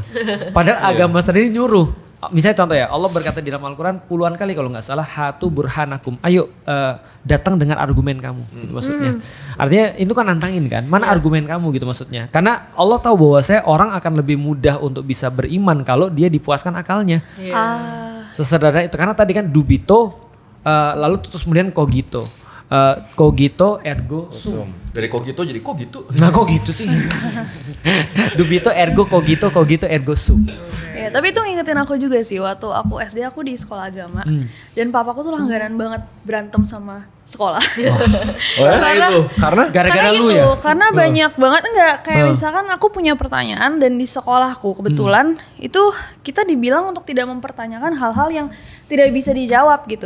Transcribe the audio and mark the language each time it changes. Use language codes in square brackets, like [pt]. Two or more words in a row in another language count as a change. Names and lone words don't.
[id] Padahal agama sendiri nyuruh. Misalnya contoh ya, Allah berkata di dalam Al-Quran puluhan kali kalau nggak salah, [ar] هاتوا برهانكم, [id] ayo datang dengan argumen kamu, gitu maksudnya. Artinya itu kan nantangin kan, mana argumen kamu gitu maksudnya. Karena Allah tahu bahwa orang akan lebih mudah untuk bisa beriman kalau dia dipuaskan akalnya. Sesederhana itu, karena tadi kan dubito, lalu terus kemudian kogito. [la] Cogito ergo sum. [id] Dari cogito jadi kogito. Nah kok gitu sih? [la] Dubito ergo cogito ergo sum. [id] Ya, tapi itu ngingetin aku juga sih, waktu aku SD aku di sekolah agama dan papaku tuh langganan banget berantem sama sekolah. Karena gara-gara lu itu, ya? Karena banyak banget kayak misalkan aku punya pertanyaan dan di sekolahku kebetulan itu kita dibilang untuk tidak mempertanyakan hal-hal yang tidak bisa dijawab gitu.